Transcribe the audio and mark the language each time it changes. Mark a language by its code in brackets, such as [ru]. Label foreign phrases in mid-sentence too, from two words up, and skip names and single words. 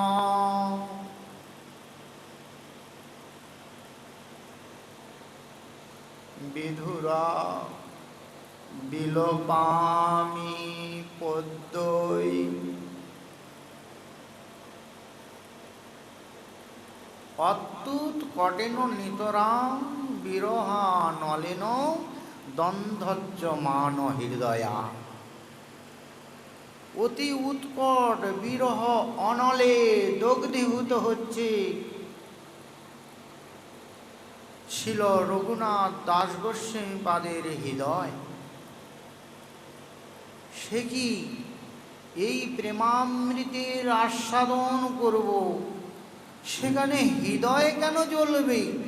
[sa] বিধুরা বিলোপামি পদ্মই, অত্যুৎ কটেন নিতরাং বিরহা নলেন দন্ধজ্যমান হৃদয়া। [bn] অতি উৎকট বিরহ অনলে দগ্ধীভূত হচ্ছে ছিল রঘুনাথ দাস গোস্বামীপাদের হৃদয়। সে কি এই প্রেমামৃতের আস্বাদন করব, সেখানে হৃদয় কেন জ্বলবে?